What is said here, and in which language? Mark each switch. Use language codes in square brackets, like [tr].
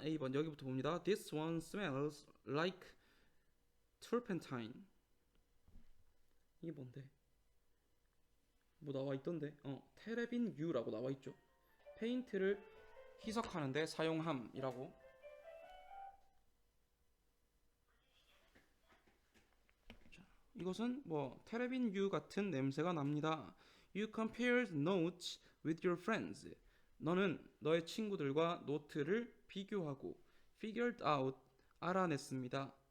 [ko] A번 여기부터 봅니다. [en] This one smells like turpentine. [ko] 이게 뭔데? 뭐 나와 있던데? 테레빈 U라고 나와 있죠. 페인트를 희석하는데 사용함이라고. 자, 이것은 뭐 테레빈 U 같은 냄새가 납니다. [en] You compared notes with your friends. [ko] 너는 너의 친구들과 노트를 비교하고 figured out 알아냈습니다.